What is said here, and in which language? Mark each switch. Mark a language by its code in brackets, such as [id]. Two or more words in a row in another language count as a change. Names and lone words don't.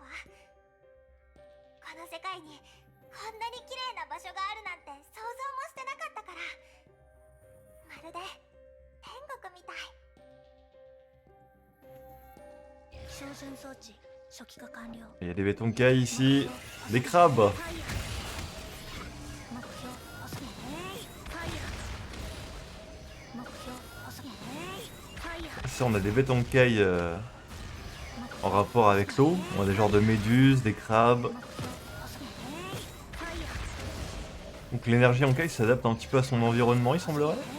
[ja] この世界にこんなに綺麗な場所があるなんて想像もしてなかったから、まるで天国みたい。照準装置初期化完了。 [fr] Il y a des bétonkai ici, des crabes. Ici on a des bétonkai en rapport avec l'eau. On a des genres de méduses, des crabes. Donc l'énergie en kai s'adapte un petit peu à son environnement, il semblerait.